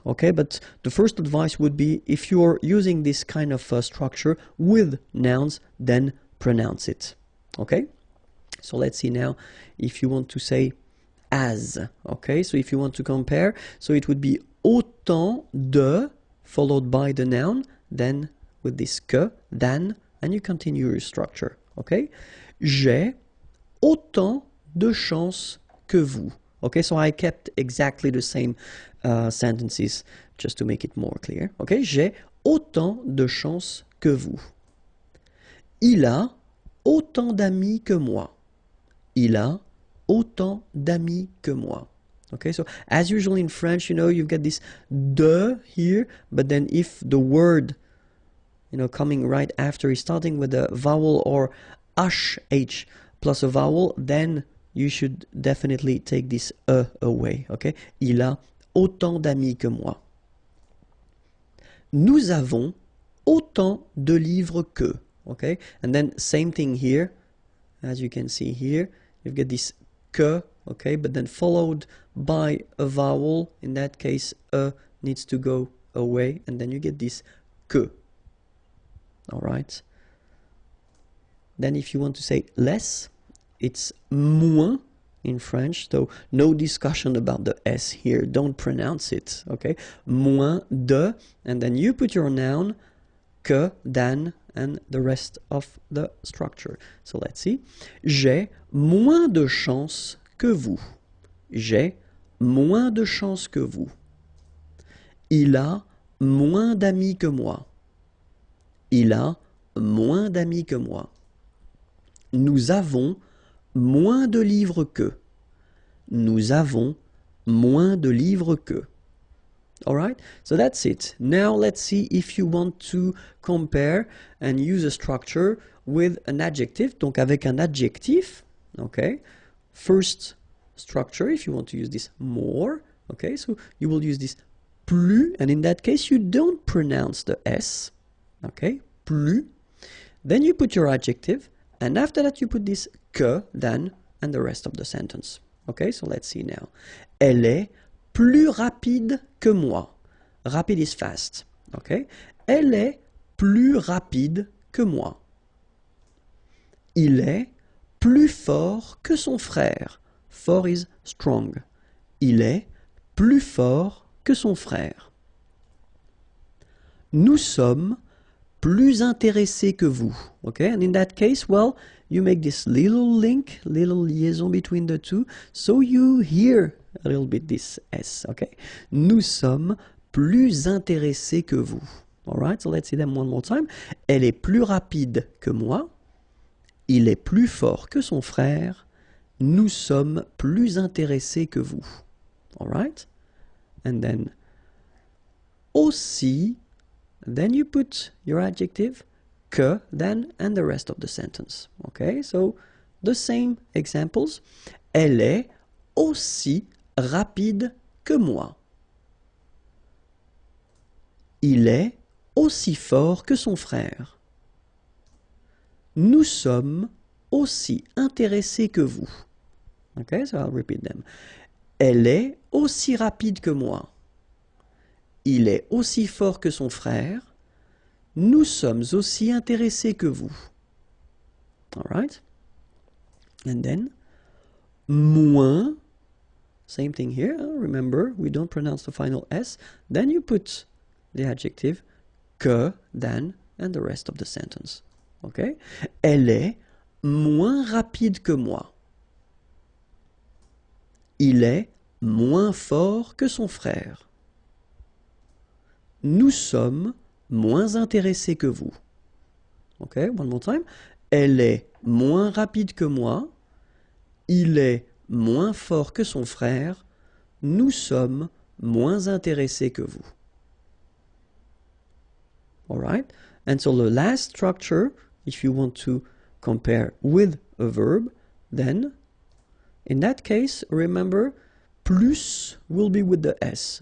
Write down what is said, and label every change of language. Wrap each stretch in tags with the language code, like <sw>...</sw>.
<en>Okay, but the first advice would be, if you're using this kind of structure with nouns, then pronounce it. Okay, so let's see now if you want to say as. Okay, so if you want to compare, so it would be autant de, followed by the noun, then with this que, than, and you continue your structure. Okay?</en> <fr>J'ai autant de chance que vous.</fr> <en>Okay, so I kept exactly the same sentences just to make it more clear. Okay?</en> <fr>J'ai autant de chance que vous. Il a autant d'amis que moi. Il a autant d'amis que moi.</fr> <en>Okay, so as usual in French, you've got this de here, but then if the word, coming right after is starting with a vowel or sh plus a vowel, then you should definitely take this away.</en> <fr>Okay, il a autant d'amis que moi. Nous avons autant de livres que.</fr> <en>Okay, and then same thing here, as you can see here, you've got this que. Okay, but then followed by a vowel. In that case, needs to go away, and then you get this que. All right. Then if you want to say less, it's moins in French. So no discussion about the S here. Don't pronounce it. Okay, moins de, and then you put your noun, que, than, and the rest of the structure. So let's see.</en> <fr>J'ai moins de chance que vous. J'ai moins de chance que vous. Il a moins d'amis que moi. Il a moins d'amis que moi. Nous avons moins de livres que. Nous avons moins de livres que.</fr> <en>Alright, so that's it. Now let's see if you want to compare and use a structure with an adjective.</en> <fr>Donc avec un adjectif, okay.</fr> <en>First structure, if you want to use this more, okay, so you will use this plus, and in that case you don't pronounce the S, okay, plus. Then you put your adjective, and after that you put this que, then, and the rest of the sentence. Okay, so let's see now.</en> <fr>Elle est plus rapide que moi.</fr> <en>Rapide is fast.</en> <fr>Okay. Elle est plus rapide que moi. Il est plus fort que son frère.</fr> <en>Fort is strong.</en> <fr>Il est plus fort que son frère. Nous sommes plus intéressés que vous.</fr> <en>Okay, and in that case, well, you make this little link, little liaison between the two, so you hear a little bit this S, okay?</en> <fr>Nous sommes plus intéressés que vous.</fr> <en>Alright, so let's see them one more time.</en> <fr>Elle est plus rapide que moi. Il est plus fort que son frère. Nous sommes plus intéressés que vous.</fr> <en>Alright? And then, aussi, then you put your adjective, que, then, and the rest of the sentence. Okay, so the same examples.</en> <fr>Elle est aussi rapide que moi. Il est aussi fort que son frère. Nous sommes aussi intéressés que vous.</fr> <en>Okay, so I'll repeat them.</en> <fr>Elle est aussi rapide que moi. Il est aussi fort que son frère. Nous sommes aussi intéressés que vous.</fr> <en>All right? And then, moins, same thing here. Remember, we don't pronounce the final S. Then you put the adjective que, then, and the rest of the sentence. Okay?</en> <fr>Elle est moins rapide que moi. Il est moins fort que son frère. Nous sommes moins intéressés que vous.</fr> <en>Okay, one more time.</en> <fr>Elle est moins rapide que moi. Il est moins fort que son frère. Nous sommes moins intéressés que vous.</fr> <en>All right? And so the last structure, if you want to compare with a verb, then in that case, remember, plus will be with the S.</en>